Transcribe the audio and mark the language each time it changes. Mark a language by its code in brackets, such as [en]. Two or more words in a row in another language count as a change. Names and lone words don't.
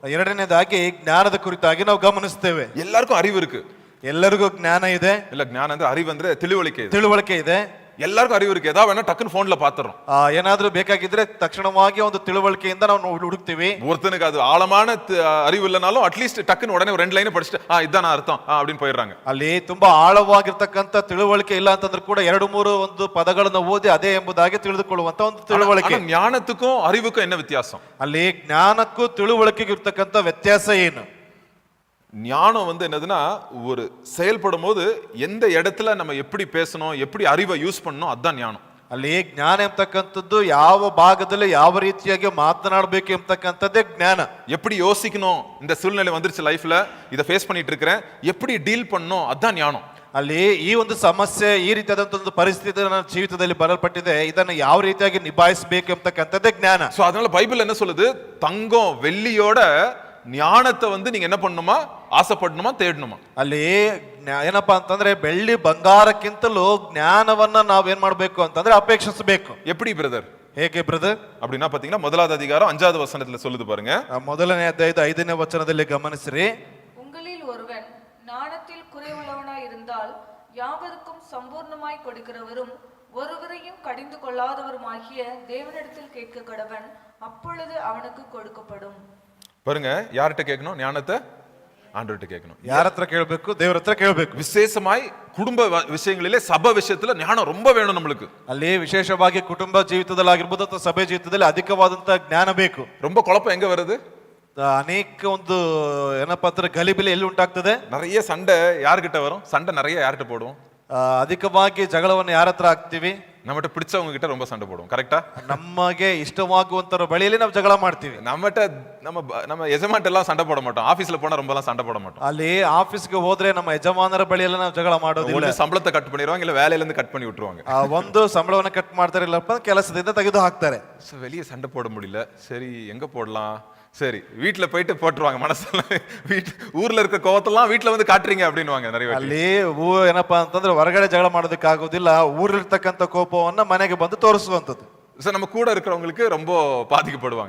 [kn] ಎರಡನೇದಾಗಿ ಜ್ಞಾನದ ಕುರಿತಾಗಿ ನಾವು ಗಮನಿಸ್ತೇವೆ. [ta] எல்லாருக்கும் அறிவு இருக்கு. [kn] ಎಲ್ಲರಿಗೂ ಜ್ಞಾನ ಇದೆ. [ta] இல்ல, ஞானம் [kn] ಅಂದ್ರೆ அறிவு ಅಂದ್ರೆ ತಿಳಿವಳಿಕೆ ಇದೆ. ತಿಳುವಳಿಕೆ ಇದೆ. [ta] எல்லாருக்கும் அறிவு இருக்கு. ஏதாவது வேணா டக்குன்னு போன்ல பாத்துறோம். [kn] ಏನಾದ್ರೂ ಬೇಕಾಗಿದ್ರೆ ತಕ್ಷಣವಾಗಿ ಒಂದು ತಿಳುವಳಿಕೆಯಿಂದ ನಾವು ಹುಡುಕ್ತಿವಿ. [ta] ஒருத்தனுக்கு அது ஆழமான அறிவு இல்லைனாலும் அட்லீஸ்ட் டக்குன்னு உடனே ஒரு 2 லைன் படிச்சுட்டு இதான் அர்த்தம் அப்படின்னு போயிடுறாங்க. [kn] ಅಲ್ಲಿ ತುಂಬಾ ಆಳವಾಗಿರ್ತಕ್ಕಂಥ ತಿಳುವಳಿಕೆ ಇಲ್ಲ ಅಂತಂದ್ರೆ ಕೂಡ 2-3 ಒಂದು ಪದಗಳನ್ನು ಓದಿ ಅದೇ ಎಂಬುದಾಗಿ ತಿಳಿದುಕೊಳ್ಳುವಂತ ಒಂದು ತಿಳುವಳಿಕೆ. [ta] ஞானத்துக்கும் அறிவுக்கும் என்ன வித்தியாசம்? [kn] ಅಲ್ಲಿ ಜ್ಞಾನಕ್ಕೂ ತಿಳುವಳಿಕೆಗೂ ಇರ್ತಕ್ಕಂಥ ವ್ಯತ್ಯಾಸ ಏನು? [ta] ஞானம் வந்து என்னதுன்னா, ஒரு செயல்படும் போது எந்த இடத்துல நம்ம எப்படி பேசணும், எப்படி அறிவை யூஸ் பண்ணணும், அதுதான் ஞானம். [kn] ಅಲ್ಲಿ ಜ್ಞಾನ ಎಂಬತಕ್ಕಂಥದ್ದು ಯಾವ ಭಾಗದಲ್ಲಿ ಯಾವ ರೀತಿಯಾಗಿ ಮಾತನಾಡಬೇಕು ಎಂಬತಕ್ಕಂಥದ್ದೇ ಜ್ಞಾನ. [ta] எப்படி யோசிக்கணும், இந்த சூழ்நிலை வந்துருச்சு லைஃப்ல, இதை ஃபேஸ் பண்ணிட்டு இருக்கிறேன், எப்படி டீல் பண்ணணும், அதுதான் ஞானம். [kn] ಅಲ್ಲಿ ಈ ಒಂದು ಸಮಸ್ಯೆ, ಈ ರೀತಿಯಾದಂತ ಒಂದು ಪರಿಸ್ಥಿತಿ ನನ್ನ ಜೀವಿತದಲ್ಲಿ ಬರಲ್ಪಟ್ಟಿದೆ, ಇದನ್ನು ಯಾವ ರೀತಿಯಾಗಿ ನಿಭಾಯಿಸಬೇಕು ಎಂಬತಕ್ಕಂಥದ್ದೇ ಜ್ಞಾನ. [ta] சோ அதனால பைபிள் என்ன சொல்லுது? தங்கம் வெள்ளியோட ஞானத்தை வந்து நீங்க என்ன பண்ணணுமா? ಆಸೆಪಡணுமா, தேடணுமா? [kn] ಅಲ್ಲಿ ಏನಪ್ಪಾ ಅಂತಂದ್ರೆ ಬೆಳ್ಳಿ ಬಂಗಾರಕ್ಕಿಂತಲೂ ಜ್ಞಾನವನ್ನ ನಾವೇನ್ ಮಾಡ್ಬೇಕು ಅಂತಂದ್ರೆ ಅಪೇಕ್ಷಿಸಬೇಕು. [ta] எப்படி பிரதர்? [kn] ಹೇಗೆ ಬ್ರದರ್? [ta] அப்படின்னா பாத்தீங்கன்னா முதலாவது அதிகாரம் 5வது வசனத்துல சொல்லுது பாருங்க. [kn] ಮೊದಲನೇ ಅಧ್ಯಾಯದ 5ನೇ ವಚನದಲ್ಲಿ ಗಮನಿಸಿರಿ. [ta] உங்களில் ஒருவன் ஞானத்தில் குறைவுள்ளவனாய் இருந்தால் யாவருக்கும் சம்பூர்ணமாய் கொடுக்கிறவரும் ஒருவரையும் கடிந்து கொள்ளாதவருமாகிய தேவனிடத்தில் கேட்க கடவன், அப்பொழுது அவனுக்கு கொடுக்கப்படும். பாருங்க, யார்கிட்ட கேட்கணும் ஞானத்தை? ஆண்டவர்கிட்ட கேட்கணும். [kn] ಯಾರ ಹತ್ರ ಕೇಳಬೇಕು? ದೇವರ ಹತ್ರ ಕೇಳಬೇಕು. [ta] விசேஷமாய் குடும்ப விஷயங்களிலே, சப விஷயத்துல ஞானம் ரொம்ப வேணும் நம்மளுக்கு. [kn] ಅಲ್ಲಿ ವಿಶೇಷವಾಗಿ ಕುಟುಂಬ ಜೀವಿತದಲ್ಲಾಗಿರ್ಬೋದು ಅಥವಾ ಸಭೆ ಜೀವಿತದಲ್ಲಿ ಅಧಿಕವಾದಂತ ಜ್ಞಾನ ಬೇಕು. [ta] ரொம்ப குழப்பம் எங்க வருது? [kn] ಅನೇಕ ಒಂದು ಏನಪ್ಪಾ ಅಂದ್ರೆ ಗಲಿಬಿಲಿ ಎಲ್ಲಿ ಉಂಟಾಗ್ತದೆ? [ta] நிறைய சண்டை யார்கிட்ட வரும்? சண்டை நிறைய யார்கிட்ட போடுவோம்? [kn] ಅಧಿಕವಾಗಿ ಜಗಳವನ್ನು ಯಾರ ಹತ್ರ ಹಾಕ್ತಿವಿ? [ta] நம்மகிட்ட பிடிச்சவங்க கிட்ட ரொம்ப சண்டை போடுவோம். கரெக்டா? [kn] ನಮಗೆ ಇಷ್ಟವಾಗುವಂತರ ಬಳಿಯಲ್ಲಿ ನಾವು ಜಗಳ ಮಾಡ್ತೀವಿ. [ta] நம்மகிட்ட நம்ம ಯಜಮಾನ್ಟ எல்லாம் சண்டை போட மாட்டோம். ஆபீஸ்ல போனா ரொம்ப எல்லாம் சண்டை போட மாட்டோம். [kn] ಅಲ್ಲಿ ಆಫೀಸ್ಗೆ ಹೋದ್ರೆ ನಮ್ಮ ಯಜಮಾನರ ಬಳಿಯಲ್ಲಿ ನಾವು ಜಗಳ ಮಾಡೋದಿಲ್ಲ. ಒಂದು ಸಂಬಳத்தை ಕಟ್ [ta] பண்ணிடுவாங்க, இல்ல வேலையில இருந்து கட் பண்ணி விட்டுருவாங்க. [kn] ಒಂದು ಸಂಬಳವನ್ನ ಕಟ್ ಮಾಡ್ತಾರೆ, ಇಲ್ಲಪ್ಪ ಕೆಲಸದಿಂದ ತೆಗೆದು ಹಾಕ್ತಾರೆ. [ta] வெளியே சண்டை போட முடியல, சரி எங்க போடலாம்? சரி வீட்டுல போயிட்டு போட்டுருவாங்க. மனசுல ஊர்ல இருக்க கோவத்தெல்லாம் வீட்டுல வந்து காட்டுறீங்க அப்படின்னுவாங்க நிறைய. [kn] ಅಲ್ಲಿ ಏನಪ್ಪಾ ಅಂತಂದ್ರೆ ಹೊರಗಡೆ ಜಗಳ ಮಾಡೋದಕ್ಕಾಗೋದಿಲ್ಲ, ಊರಿರ್ತಕ್ಕಂಥ ಕೋಪವನ್ನ ಮನೆಗೆ ಬಂದು ತೋರಿಸುವಂಥದ್ದು. [ta] நம்ம கூட இருக்கிறவங்களுக்கு ரொம்ப பாதிக்கப்படுவாங்க.